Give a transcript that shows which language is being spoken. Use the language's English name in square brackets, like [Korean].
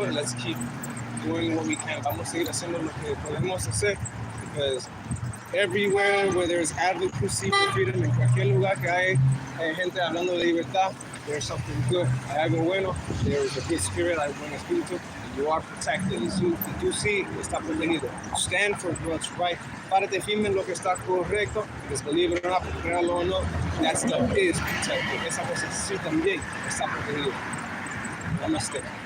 [English] Let's keep doing what we can. [Spanish] Vamos a seguir haciendo lo que podemos hacer. [English] Because everywhere where there's advocacy for freedom, [Spanish] en cualquier lugar que hay gente hablando de libertad, [English] there's something good, [Spanish] hay algo bueno, [English] there is a good spirit, [Spanish] hay buen espíritu, [English] and you are protected. [Spanish] Y tú sí está protegido. [English] Stand for what's right. [Spanish] Párate firme en lo que está correcto, [English] because believe it or not, [Spanish] créalo o no, [English] that stuff is protected. [Spanish] Esa cosa sí también está protegida. Namaste.